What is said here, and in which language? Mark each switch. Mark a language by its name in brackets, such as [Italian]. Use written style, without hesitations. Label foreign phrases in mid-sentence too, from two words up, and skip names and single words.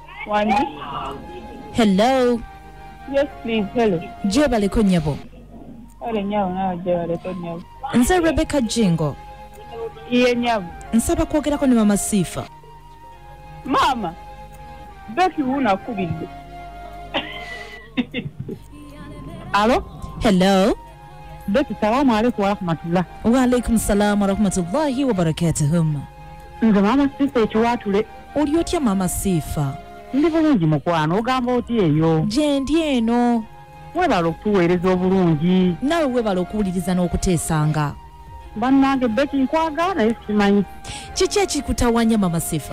[Ganda] Wanji. [English] Hello. Yes, please. Hello. [Ganda] Jebale konyabo. Ole nyawo na jebale konyabo. Nze Rebecca Jingo. Iye nyawo. Nsaba kwogerako ne Mama Sifa. Mama. Beki una kubidde. Alo? [English] Hello. [Arabic] Beki السلام عليكم ورحمة الله. وعليكم السلام ورحمة الله وبركاته. [Ganda] Nze Mama Sifa ekiwatule. Oli otya Mama Sifa? Ndi bulungi mukwano ogamba oti eyo. Je ndi eno. Webala okutuweereza obulungi. Nawe webala okuwuliriza n'okuteesanga. Bannange Beki nkwagala naye simanyi. Kiki ekikutawanya Mama Sifa?